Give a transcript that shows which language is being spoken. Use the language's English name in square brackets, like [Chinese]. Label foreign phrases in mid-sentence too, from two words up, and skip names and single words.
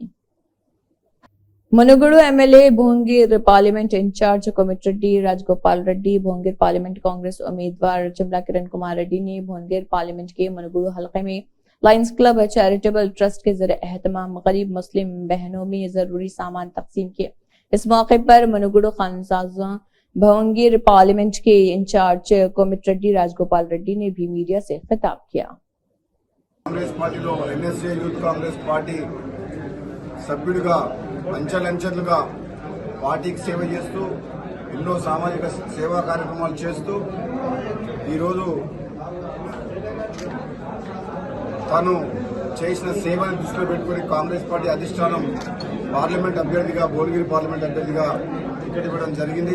[Urdu] منوگڑو MLA بھونگیر [English] پارلیمنٹ انچارج [Urdu] کومٹریڈی راج گوپال ریڈی، بھونگیر پارلیمنٹ کانگریس امیدوار چملا کرن کمار ریڈی نے بھونگیر پارلیمنٹ کے منوگڑو حلقے میں لائنز کلب چیریٹیبل ٹرسٹ کے زیر اہتمام غریب مسلم بہنوں میں ضروری سامان تقسیم کیے۔ اس موقع پر منوگڑو خانسازاں بھونگیر پارلیمنٹ کے انچارج کومٹریڈی راج گوپال ریڈی نے بھی میڈیا سے خطاب کیا۔ [Telugu] కాంగ్రెస్ పార్టీలో NSA యూత్ కాంగ్రెస్ పార్టీ సభ్యుడిగా అంచెలంచెలుగా పార్టీకి సేవ చేస్తూ ఎన్నో సామాజిక సేవా కార్యక్రమాలు చేస్తూ ఈరోజు తాను చేసిన సేవను దృష్టిలో పెట్టుకుని కాంగ్రెస్ పార్టీ అధిష్టానం పార్లమెంట్ అభ్యర్థిగా భువనగిరి పార్లమెంట్ అభ్యర్థిగా టికెట్ ఇవ్వడం జరిగింది।